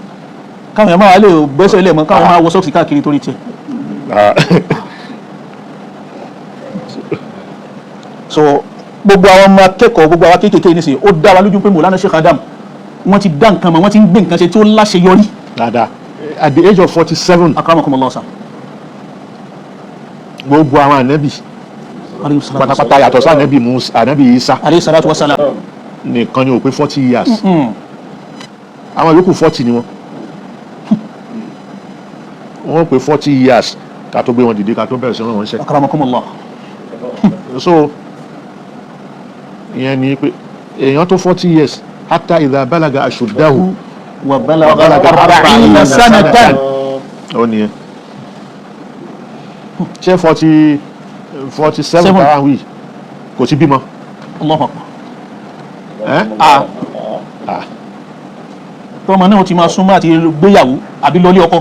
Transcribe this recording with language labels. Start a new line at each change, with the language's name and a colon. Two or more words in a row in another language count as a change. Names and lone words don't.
Yoruba: káwọn yẹn máa lè gbẹ́sẹ̀ lẹ̀ mọ́ káwọn máa wọ sọ́ọ̀sì káàkiri torí tiẹ̀ so gbogbo àwọn ọmọ akẹ́kọ̀ọ́ gbogbo àwọn kéékèèké nísìnyí ó dá wa lójú pé Mawlana Sheikh Adam wọ́n ti dá nǹkan mọ̀ wọ́n ti ń gbé nǹkan ṣe tí ó láṣeyọrí
English: dáadáa at the age of 47
Yoruba: akramakumullah sa gbogbo àwọn ànábì pátápátá yàtọ̀ sí ànábì Musa ànábì Isa
Arabic: عليه الصلاة والسلام
Yoruba: nìkan ni ó pé 40 years àwọn yòókù 40 ni wọ́n pé 40 years ká tó gbé wọn dìde ká tó bẹ̀rẹ̀ sí rán wọn ṣẹ́ akramakumullah so ìyẹn ni pé èèyàn tó 40 years
Arabic: حتى إذا بلغ أشده وبلغ 40 سنة
Yoruba: ó nìyẹn ṣé 47 táwọn wí kò ti bímọ
Arabic: الله أكبر ẹ́
Yoruba: tọ́mọ náà ti máa súnmọ́ àti gbéyàwó àbí lọlé ọkọ